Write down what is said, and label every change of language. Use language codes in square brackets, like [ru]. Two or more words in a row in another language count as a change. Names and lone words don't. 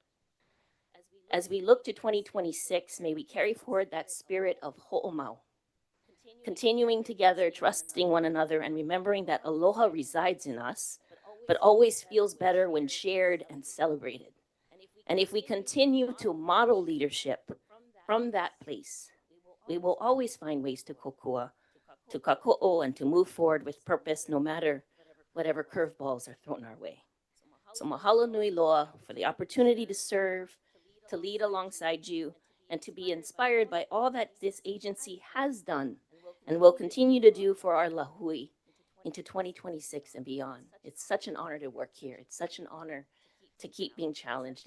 [en] As we look to 2026, may we carry forward that spirit of ho'omau, continuing together, trusting one another, and remembering that aloha resides in us, but always feels better when shared and celebrated. And if we continue to model leadership from that place, we will always find ways to kokua, to kako'o, and to move forward with purpose, no matter whatever curveballs are thrown our way. So [haw] mahalo nui loa [en] for the opportunity to serve, to lead alongside you, and to be inspired by all that this agency has done and will continue to do for our lahui into 2026 and beyond. It's such an honor to work here. It's such an honor to keep being challenged.